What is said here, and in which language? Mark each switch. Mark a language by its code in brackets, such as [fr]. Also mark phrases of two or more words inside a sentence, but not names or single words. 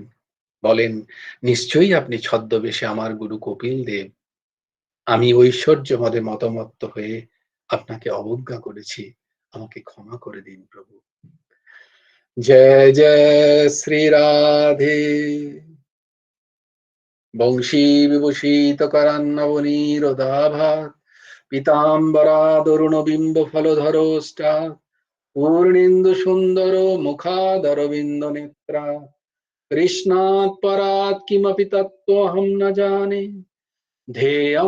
[bn] বলেন, নিশ্চয়ই আপনি ছদ্মবেশে আমার গুরু কপিল দেব। আমি ঐশ্বর্যমদে মতমত্ত হয়ে আপনাকে অবজ্ঞা করেছি, আমাকে ক্ষমা করে দিন প্রভু। জয় জয় শ্রী রাধে। [sa] বংশী বিভূষিত करान्नवनीरोदाभात् पीताम्बरादरुणबिम्ब फलधरोष्टा पूर्णेन्दु सुन्दर मुखादरविन्द नेत्रा कृष्णात् परात् किमपि तत्त्वहं न जाने ध्येयं